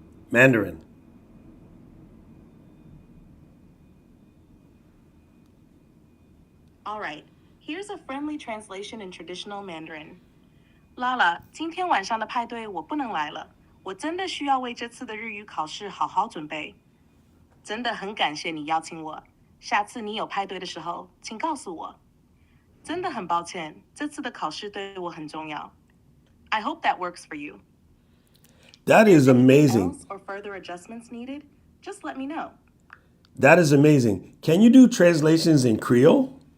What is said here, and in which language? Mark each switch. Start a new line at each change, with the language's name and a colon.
English: Mandarin. All right, here's a friendly translation in traditional Mandarin.
Chinese: Lala, 今天晚上的派对我不能来了，我真的需要为这次的日语考试好好准备。真的很感谢你邀请我，下次你有派对的时候，请告诉我。真的很抱歉，这次的考试对我很重要。
English: I hope that works for you. That is Anything amazing. else or further adjustments needed? Just let me know. That is amazing. Can you do translations in Creole?